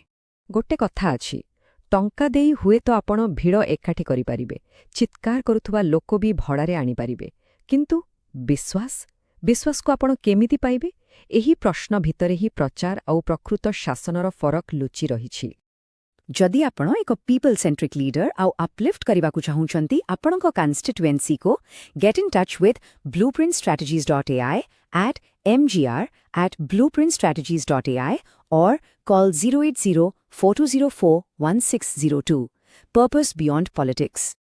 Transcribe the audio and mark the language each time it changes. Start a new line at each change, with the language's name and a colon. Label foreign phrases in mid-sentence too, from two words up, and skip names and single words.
Odia: ଗୋଟେ କଥା ଅଛି, ଟଙ୍କା ଦେଇ ହୁଏ ତ ଆପଣ ଭିଡ଼ ଏକାଠି କରି ପାରିବେ, ଚିତ୍କାର କରୁଥିବା ଲୋକ ଭି ଭଡ଼ାରେ ଆଣି ପାରିବେ, କିନ୍ତୁ ବିଶ୍ୱାସ କୁ ଆପଣ କେମିତି ପାଇବେ? ଏହି ପ୍ରଶ୍ନ ଭିତରେ ହିଁ ପ୍ରଚାର ଓ ପ୍ରକୃତ ଶାସନର ଫରକ ଲୁଚି ରହିଛି। ଯଦି ଆପଣ ଏକ
English: people centric leader
Odia: ଆଉ ଅପଲିଫ୍ଟ କରିବାକୁ ଚାହୁଁଛନ୍ତି ଆପଣଙ୍କ କନଷ୍ଟିଚ୍ୟୁଏନ୍ସି କୁ,
English: गेट इन टच विथ blueprintstrategies.ai at mgr@blueprintstrategies.ai or call 080-4204-1602. Purpose Beyond Politics.